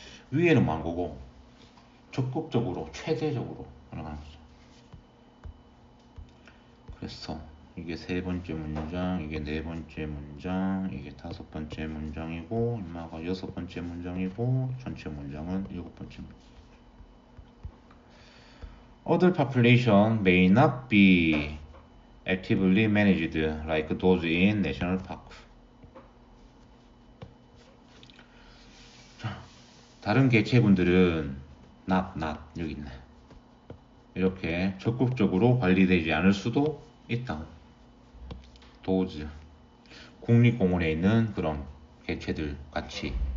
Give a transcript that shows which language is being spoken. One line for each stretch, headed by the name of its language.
Korean: 위에는 뭐 한 거고, 적극적으로, 최대적으로 나가는 거죠. 그래서 이게 세 번째 문장, 이게 네 번째 문장, 이게 다섯 번째 문장이고, 인마가 여섯 번째 문장이고, 전체 문장은 일곱 번째 문장.
English: Other population may not be actively managed like those in national park.
Korean: 자, 다른 개체군들은 not 여기 있네. 이렇게 적극적으로 관리되지 않을 수도 있다. those 국립공원에 있는 그런 개체들 같이.